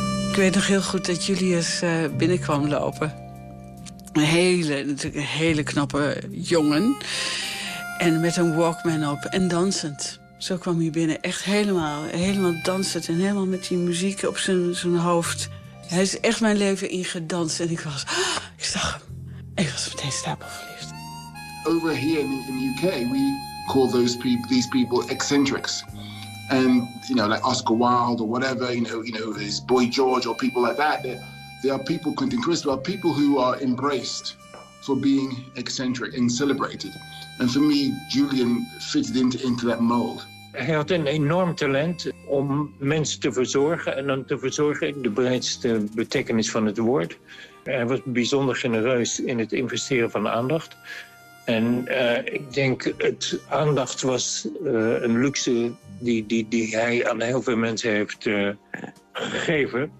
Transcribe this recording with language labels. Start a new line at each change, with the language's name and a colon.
Dutch: Ik weet nog heel goed dat Julius binnenkwam lopen. Een hele knappe jongen. En met een Walkman op en dansend. Zo kwam hij binnen. Echt helemaal dansend. En helemaal met die muziek op zijn hoofd. Hij is echt mijn leven ingedanst. En ik zag hem. En ik was meteen stapelverliefd.
English: Over here in the UK, we call these people eccentrics. And, you know, like Oscar Wilde or whatever, you know, his boy George or people like that. There are people, Quentin Crisp, are people who are embraced for being eccentric and celebrated. And for me, Julian fitted into that mold.
Dutch: Hij had een enorm talent om mensen te verzorgen en dan te verzorgen in de breedste betekenis van het woord. Hij was bijzonder genereus in het investeren van aandacht. En ik denk het aandacht was een luxe die hij aan heel veel mensen heeft gegeven.